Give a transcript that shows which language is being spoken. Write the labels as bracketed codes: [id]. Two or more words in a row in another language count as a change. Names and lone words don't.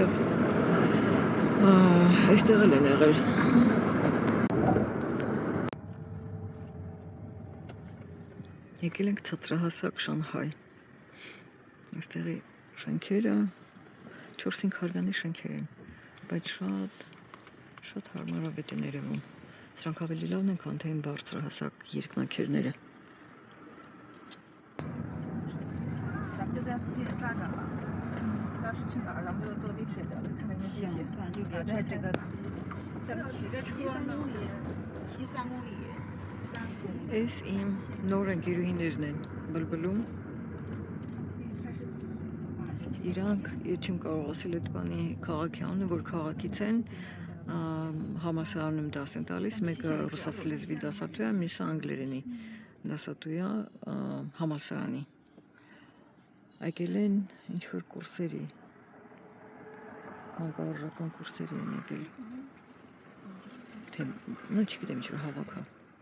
[hy] այստեղ էլ են եղել։ Եկել ենք ցածրահասակ Շանհայ։ Այստեղի շենքերը 4-5 հարկանի շենքեր են, բայց շատ հարմարավետ են երևում։ Սրանք ավելի լավն են, քան թե այն բարձրահասակ երկնաքերները։ [zh] 咱们就在附近转转吧。要是去哪儿，咱们就坐地铁的，看那边地铁。行，咱就别在这个，咱们骑着车呢，骑3公里，3公里。 [hy] Այս իմ նոր ընկերուհիներն են բլբլում։ Իրանք, չեմ կարող ասել այդ բանի քաղաքի անունը, որ քաղաքից են, համալսարանում դաս են տալիս, մեկը ռուսացի լեզվի դասատու է, մյուսը անգլերենի դասատու է համալսարանի։ Եկել են ինչ-որ կուրսերի, մանկավարժական կուրսերի են եկել, թե, չգիտեմ ինչ-որ հավաք է։